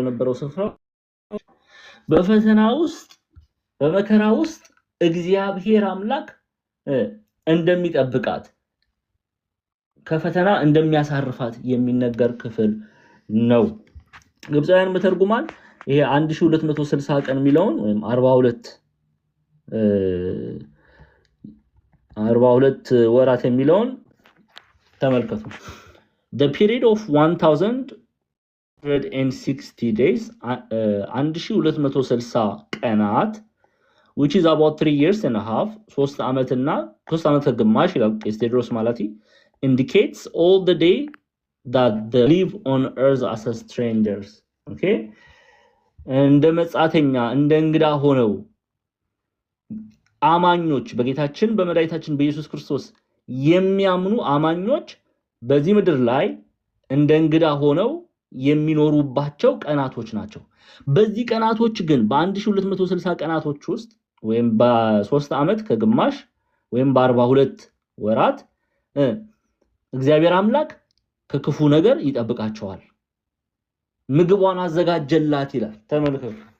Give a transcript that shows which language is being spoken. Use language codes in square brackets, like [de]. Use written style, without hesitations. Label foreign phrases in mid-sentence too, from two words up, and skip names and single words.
[am] ነበረው ስፍራ በፈተና ውስጥ በመከራ ውስጥ እግዚአብሔር አምላክ እንደሚጠብቃት ከፈተና እንደሚያሳርፋት የሚነገር ክፍል ነው። ግብፃውያን መተርጉማን ይሄ 1260 ቀን የሚለውን ወይም 42 ወራት የሚለውን ተመልከቱ። [en] the period of 1060 days 1260 ቀናት which is about 3 years and a half [am] 3 ዓመትና 3 ዓመት ግማሽ ይላል ቄስ ቴዎድሮስ ማለቲ [en] indicates all the day that they live on earth as strangers. [am] okay እንደ መጻተኛ እንደ እንግዳ ሆነው አማኞች በጌታችን በመድኃኒታችን በኢየሱስ ክርስቶስ የሚያምኑ አማኞች በዚህ ምድር ላይ እንደ እንግዳ ሆነው የሚኖሩባቸው ቀናቶች ናቸው። በዚህ ቀናቶች ግን በ1260 ቀናቶች ውስጥ ወይም በ3 ዓመት ከግማሽ ወይም በ42 ወራት እግዚአብሔር አምላክ ከክፉ ነገር ይጠብቃቸዋል። ምግቧን አዘጋጀላት ይላል። ተመልከቱ።